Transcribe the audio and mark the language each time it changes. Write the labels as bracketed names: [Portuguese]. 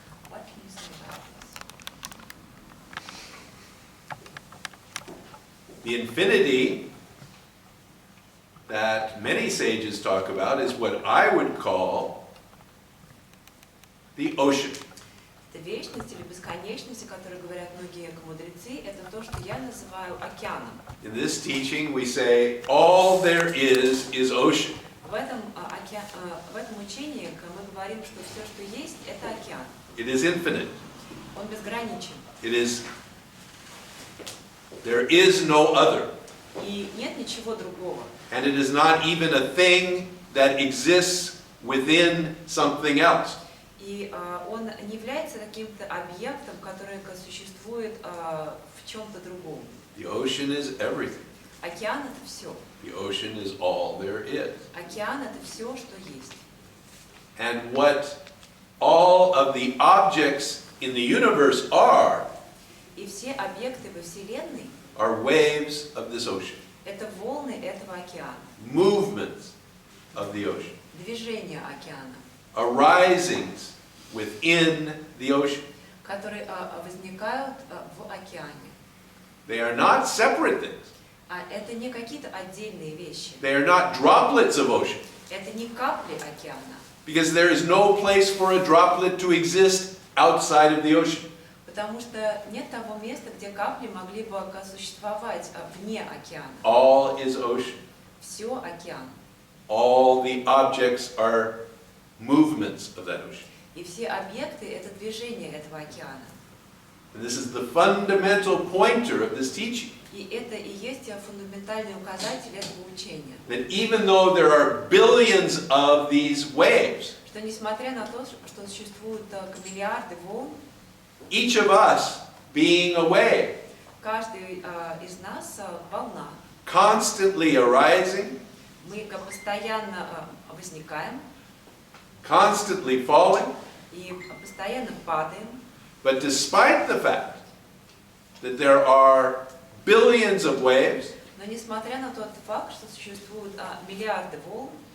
[English] What can you say about this? The infinity that many sages talk about is what I would call the ocean. [Russian] Это вечность или бесконечность, о которой говорят многие мудрецы, это то, что я называю океаном. [English] In this teaching we say all there is ocean. [Russian] В этом учении мы говорим, что все, что есть, это океан. [English] It is infinite. [Russian] Он безграничен. [English] There is no other. [Russian] И нет ничего другого. [English] And it is not even a thing that exists within something else. [Russian] И он не является каким-то объектом, который существует в чем-то другом. [English] The ocean is everything. [Russian] Океан — это все. [English] The ocean is all there is. [Russian] Океан — это все, что есть. [English] And what all of the objects in the universe are [Russian] И все объекты во Вселенной [English] are waves of this ocean. [Russian] — это волны этого океана, [English] Movements of the ocean. [Russian] движения океана, [English] Arisings within the ocean. [Russian] которые возникают в океане. [English] They are not separate things. [Russian] А это не какие-то отдельные вещи. [English] They are not droplets of ocean. [Russian] Это не капли океана. [English] Because there is no place for a droplet to exist outside of the ocean. [Russian] Потому что нет того места, где капли могли бы существовать вне океана. [English] All is ocean. [Russian] Все океан. [English] All the objects are movements of that ocean. [Russian] И все объекты — это движение этого океана. [English] And this is the fundamental pointer of this teaching. [Russian] И это и есть фундаментальный указатель этого учения. [English] That even though there are billions of these waves, [Russian] Что несмотря на то, что существуют миллиарды волн, [English] each of us being a wave, [Russian] каждый из нас волна. [English] constantly arising, [Russian] Мы постоянно возникаем [English] constantly falling, [Russian] и постоянно падаем. [English] but despite the fact that there are billions of waves, [Russian] Но несмотря на тот факт, что существуют миллиарды волн,